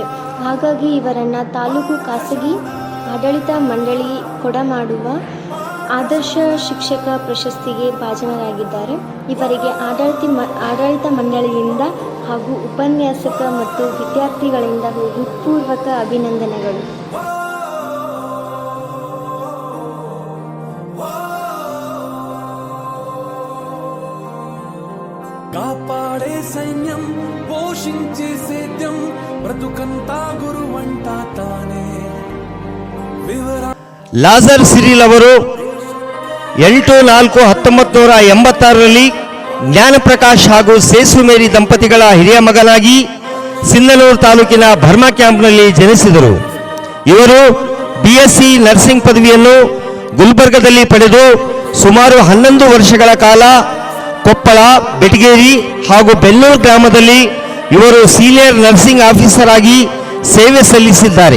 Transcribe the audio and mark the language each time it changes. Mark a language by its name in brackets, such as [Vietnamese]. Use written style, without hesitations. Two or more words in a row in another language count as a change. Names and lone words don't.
[Kannada] ಹಾಗಾಗಿ ಇವರನ್ನು ತಾಲೂಕು ಖಾಸಗಿ ಆಡಳಿತ ಮಂಡಳಿ ಕೊಡಮಾಡುವ ಆದರ್ಶ ಶಿಕ್ಷಕ ಪ್ರಶಸ್ತಿಗೆ ಭಾಜನರಾಗಿದ್ದಾರೆ. ಇವರಿಗೆ ಆಡಳಿತ ಮಂಡಳಿಯಿಂದ ಹಾಗೂ ಉಪನ್ಯಾಸಕ ಮತ್ತು ವಿದ್ಯಾರ್ಥಿಗಳಿಂದ ಹೃತ್ಪೂರ್ವಕ ಅಭಿನಂದನೆಗಳು. [Telugu] కాపాడే సైన్యం పోషించే సేద్యం బ్రతుకంతా గురువంట తానే. [Kannada] ಲಾಜರ್ ಸಿರಿಲ್ ಅವರು 8/4/1986ರಲ್ಲಿ ಜ್ಞಾನಪ್ರಕಾಶ್ ಹಾಗೂ ಸೇಸುಮೇರಿ ದಂಪತಿಗಳ ಹಿರಿಯ ಮಗನಾಗಿ ಸಿಂಧನೂರು ತಾಲೂಕಿನ ಬರ್ಮಾ ಕ್ಯಾಂಪ್ನಲ್ಲಿ ಜನಿಸಿದರು. ಇವರು [English] BSc Nursing [Kannada] ಪದವಿಯನ್ನು ಗುಲ್ಬರ್ಗದಲ್ಲಿ ಪಡೆದು ಸುಮಾರು 11 ವರ್ಷಗಳ ಕಾಲ ಕೊಪ್ಪಳ, ಬೆಟಗೇರಿ ಹಾಗೂ ಬೆನ್ನೂರು ಗ್ರಾಮದಲ್ಲಿ ಇವರು [English] Senior Nursing Officer [Kannada] ಆಗಿ ಸೇವೆ ಸಲ್ಲಿಸಿದ್ದಾರೆ.